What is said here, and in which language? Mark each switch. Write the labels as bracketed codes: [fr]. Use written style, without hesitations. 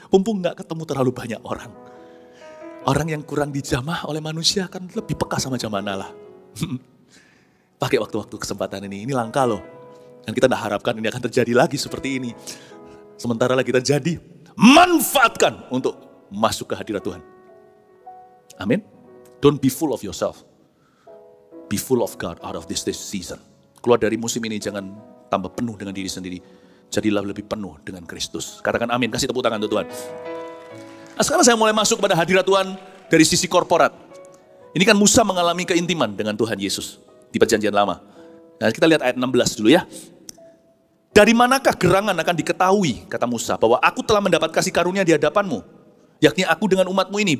[id] Mumpung gak ketemu terlalu banyak orang. Orang yang kurang dijamah oleh manusia akan lebih peka sama jamaah Allah. Pakai waktu-waktu kesempatan ini langka loh. Dan kita tidak harapkan ini akan terjadi lagi seperti ini. Sementara lagi terjadi, manfaatkan untuk masuk ke hadirat Tuhan. Amin. [en] Don't be full of yourself. Be full of God out of this season. [id] Keluar dari musim ini jangan tambah penuh dengan diri sendiri. Jadilah lebih penuh dengan Kristus. Katakan amin, kasih tepuk tangan untuk Tuhan. Nah, sekarang saya mulai masuk pada hadirat Tuhan dari sisi korporat. Ini kan Musa mengalami keintiman dengan Tuhan Yesus di perjanjian lama. Nah, kita lihat ayat 16 dulu ya. Dari manakah gerangan akan diketahui, kata Musa, bahwa aku telah mendapat kasih karunia di hadapanmu, yakni aku dengan umatmu ini.